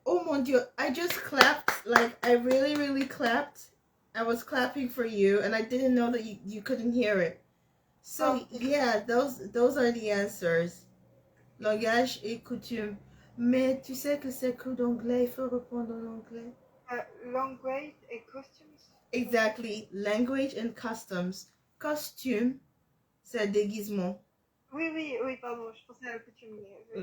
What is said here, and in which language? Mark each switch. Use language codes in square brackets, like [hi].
[fr] Oh mon Dieu, [en] I just clapped, like I really clapped. I was clapping for you and I didn't know that you couldn't hear it. So yeah, those are the answers. [fr] Langage et coutume. Mais tu sais que c'est cours d'anglais, il faut répondre en anglais. Language et costumes. [en] Exactly, language and customs. [fr] Costume, c'est déguisement. Oui, pardon, je pensais à la coutume. Mais...